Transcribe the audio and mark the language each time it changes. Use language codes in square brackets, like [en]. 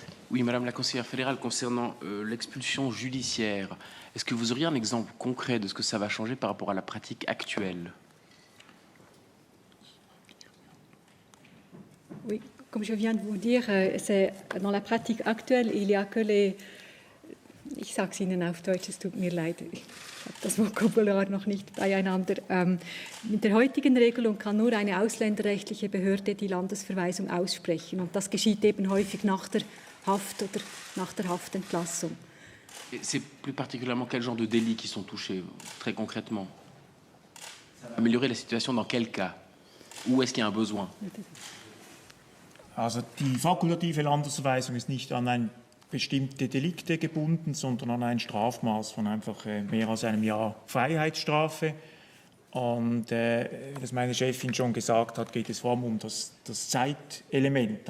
[fr] Oui, Madame la conseillère fédérale, concernant l'expulsion judiciaire, est-ce que vous auriez un exemple concret de ce que ça va changer par rapport à la pratique actuelle? Oui, comme je viens de vous dire, c'est dans la pratique actuelle, il n'y a que les... [de] Ich sage es Ihnen auf Deutsch, es tut mir leid, ich habe das Vokabular noch nicht beieinander. Mit der heutigen Regelung kann nur eine ausländerrechtliche Behörde die Landesverweisung aussprechen. Und das geschieht eben häufig nach der Haft oder nach der Haftentlassung. [fr] C'est plus particulièrement quel genre de délits qui sont touchés, très concrètement? Améliorer la situation dans quel cas? Où est-ce qu'il y a un besoin? [de] Also die fakultative Landesverweisung ist nicht an ein bestimmte Delikte gebunden, sondern an ein Strafmaß von einfach mehr als einem Jahr Freiheitsstrafe. Und wie meine Chefin schon gesagt hat, geht es vor allem um das Zeitelement.